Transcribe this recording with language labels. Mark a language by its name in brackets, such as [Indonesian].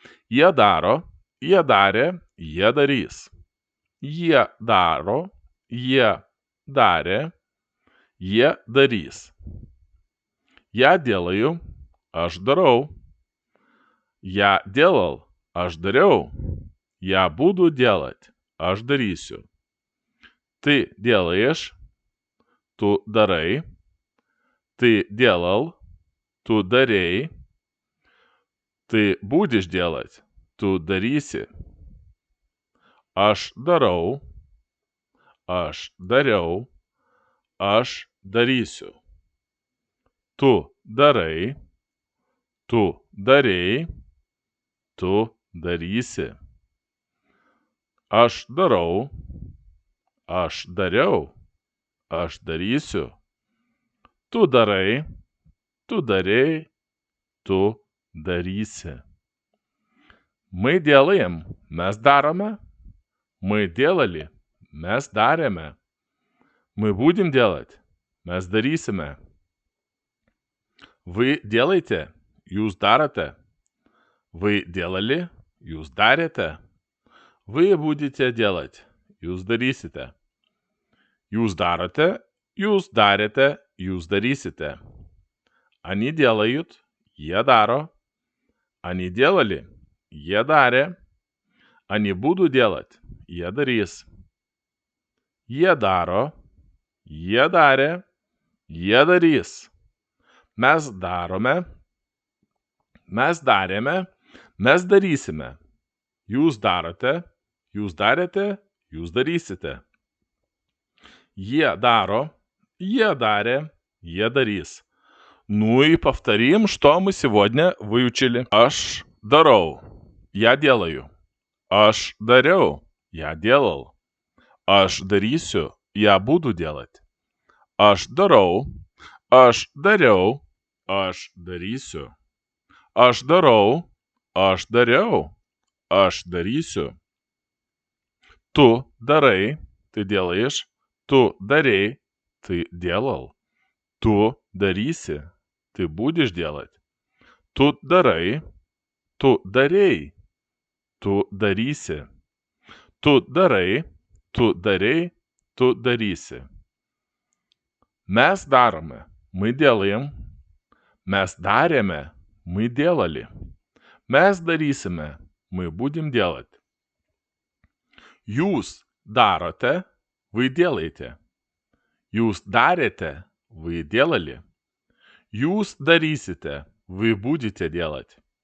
[Lithuanian] Jie daro. Jie darė. Jie darys. Jie daro. jie darė, jie darys. [Russian] Я делаю, [Lithuanian] aš darau. [Russian] Я делал, [Lithuanian] aš dariau. [Russian] Я буду делать, [Lithuanian] aš darysiu. [Russian] Ты делаешь, [Lithuanian] tu darai. [Russian] Ты делал, [Lithuanian] tu darei. [Russian] Ты будешь делать, [Lithuanian] tu darysi. Aš darau, aš dariau, aš darysiu. Tu darai, tu darei, tu darysi. Aš darau, aš dariau, aš darysiu. Tu darai, tu darei, tu darysi. [Russian] Мы делаем, [Lithuanian] mes darome. [Russian] Мы делали, [Lithuanian] mes darėme. [Russian] Мы будем делать, [Lithuanian] mes darysime. [Russian] Вы делаете, [Lithuanian] jūs darote. [Russian] Вы делали, [Lithuanian] jūs darėte. [Russian] Вы будете делать, [Lithuanian] jūs darysite. Jūs darote, jūs darėte, jūs darysite. [Russian] Они делают, [Lithuanian] jie daro. [Russian] Они делали, [Lithuanian] jie darė. [Russian] Они будут делать, [Lithuanian] jie darys. Jie daro, jie darė, jie darys. Mes darome, mes darėme, mes darysime. Jūs darote, jūs darėte, jūs darysite. Jie daro, jie дарė, jie дарис. [Russian] Ну и повторим, что мы сегодня выучили. [Lithuanian] Aš darau, [Russian] я делаю. [Lithuanian] Aš dariau, [Russian] я делал. [Lithuanian] Aš darysiu, [Russian] я буду делать. [Lithuanian] Aš darau, aš dariau, aš darysiu. Aš darau, aš dariau, aš darysiu. Tu darai, [Russian] ты делаешь. [Lithuanian] Tu darei, [Russian] ты делал. [Lithuanian] Tu darysi, [Russian] ты будешь делать. [Lithuanian] Tu darai, tu darei, tu darysi. Tu darai, tu darei, tu darysi. Mes darome, [Russian] мы делаем. [Lithuanian] Mes darėme, [Russian] мы делали. [Lithuanian] Mes darysime, [Russian] мы будем делать. [Lithuanian] Jūs darote, [Russian] вы делаете. [Lithuanian] Jūs darėte, [Russian] вы делали. [Lithuanian] Jūs darysite, [Russian] вы будете делать.